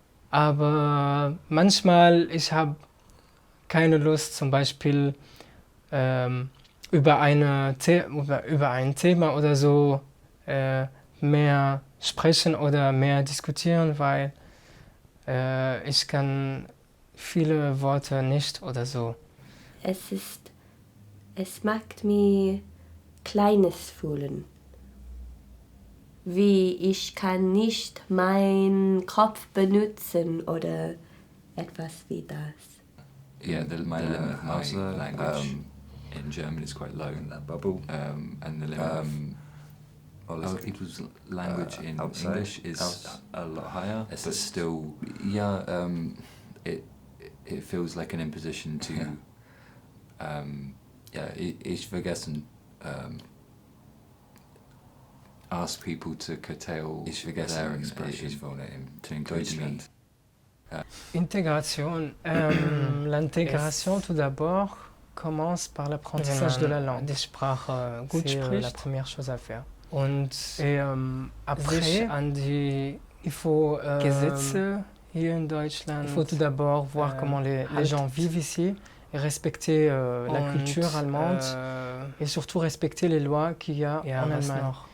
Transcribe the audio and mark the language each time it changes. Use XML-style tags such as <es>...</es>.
<de>Aber manchmal, ich habe keine Lust, zum Beispiel über ein Thema oder so mehr sprechen oder mehr diskutieren, weil ich kann viele Worte nicht oder so. Es macht mich Kleines fühlen. Wie ich kann nicht meinen Kopf benutzen oder etwas wie das.</de> <en>Yeah, my limit of my language in German is quite low. In that bubble. And the limit of other people's language in English is a lot higher, but still, yeah, it feels like an imposition to,</en> <de>ich vergessen,</de> <en>ask people to curtail their expression to include me.</en> <fr>Intégration. L'intégration, tout d'abord, commence par l'apprentissage de la langue.</fr> <de>Die Sprache gut spricht,</de> <fr>la première chose à faire. Und après, il faut</fr> <de>Gesetze hier in Deutschland.</de> <fr>Il faut tout d'abord voir comment les gens vivent ici et respecter la culture allemande et surtout respecter les lois qu'il y a en Allemagne.</fr>